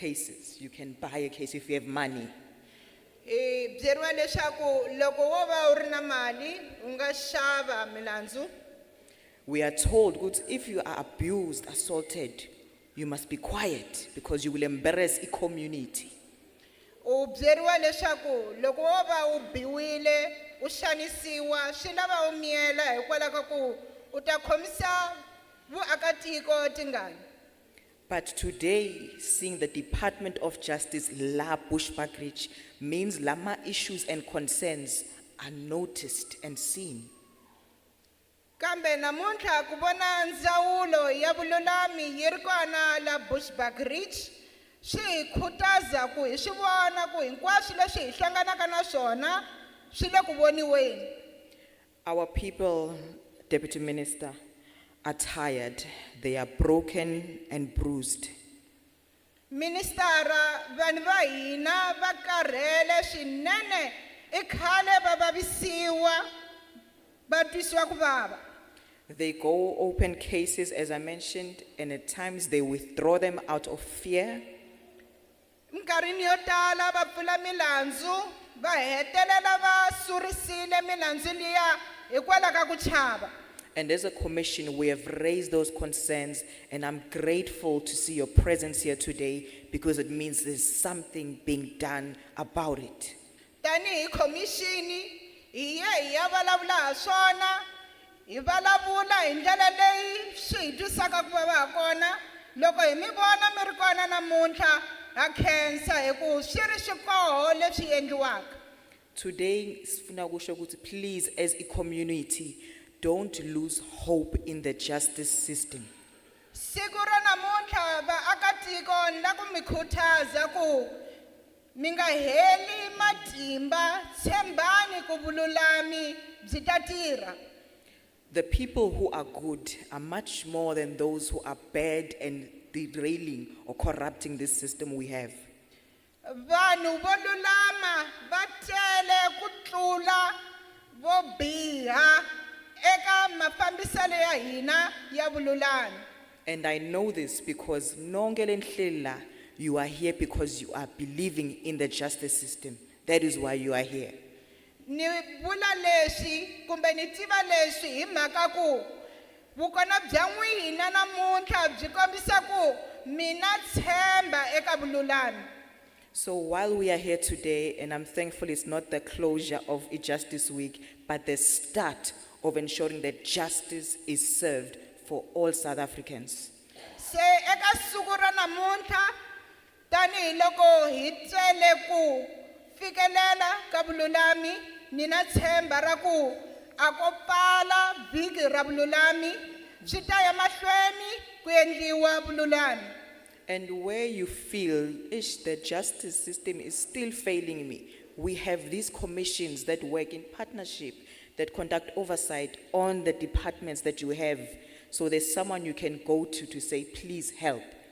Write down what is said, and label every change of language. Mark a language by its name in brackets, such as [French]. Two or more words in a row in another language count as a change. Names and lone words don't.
[English] cases. You can buy a case if you have money. [Tsonga] byeriwa leswaku loko wo va u ri na mali u nga xava milandzu. [English] We are told that if you are abused, assaulted, you must be quiet because you will embarrass a community. [Tsonga] U byeriwa leswaku loko wo va u biwile u xanisiwa swi lava u miyela hikwalaho ka ku u ta khomisa vuakatiko tingani. [English] But today, seeing the Department of Justice la Bushbuckridge means lama issues and concerns are noticed and seen. [Tsonga] Kambe namuntlha ku vona ndzawulo ya vululami yi ri kona la Bushbuckridge swi hi khutaza ku hi swi vona ku hinkwaswo leswi hi hlanganaka na swona swi le ku voniweni. [English] Our people, Deputy Minister, are tired. They are broken and bruised. [Tsonga] Ministara vanhu va hina va karhele swinene I khale va vavisiwa va twisiwa ku vava. [English] They go open cases, as I mentioned, and at times they withdraw them out of fear. [Tsonga] Minkarhini yo tala va pfula milandzu va hetelela va surisile milandzu liya hikwalaho ka ku chava. [English] And as a commission, we have raised those concerns, and I'm grateful to see your presence here today because it means there's something being done about it. [Tsonga] Tani hi khomixini hi ye hi ya vulavula ha swona hi vulavula hi ndlela leyi swi hi twisaka ku vava ha kona loko hi mi vona mi ri kona namuntlha ha khensa hi ku swi ri swikoho leswi endliwaka. [English] Today, [Zulu] sifuna kusho ukuthi [English] please, as a community, don't lose hope in the justice system. [Tsonga] Siku ra namuntlha vaakatiko ni la ku mi khutaza ku mi nga heli matimba tshembani ku vululami byi ta tirha. [English] The people who are good are much more than those who are bad and derailing or corrupting this system we have. Vanhu vo lulama va tele ku tlula vo biha eka mafambiselo ya hina ya vululami. And I know this because nongele nhlila, you are here because you are believing in the justice system. That is why you are here. [Tsonga] Ni vula leswi kumbe ni tiva leswi hi mhaka ku vukona bya n'wina namuntlha byi kombisa ku mina tshemba eka vululami. [English] So while we are here today, and I'm thankful it's not the closure of a Justice Week, but the start of ensuring that justice is served for all South Africans. [Tsonga] Se eka siku ra namuntlha tani loko hi tsele ku fikelela ka vululami nina tshemba ra ku akopala vhiki ra vululami swi ta ya mahlweni ku endliwa vululami. [English] And where you feel the justice system is still failing me, we have these commissions that work in partnership, that conduct oversight on the departments that you have. So there's someone you can go to say, please help.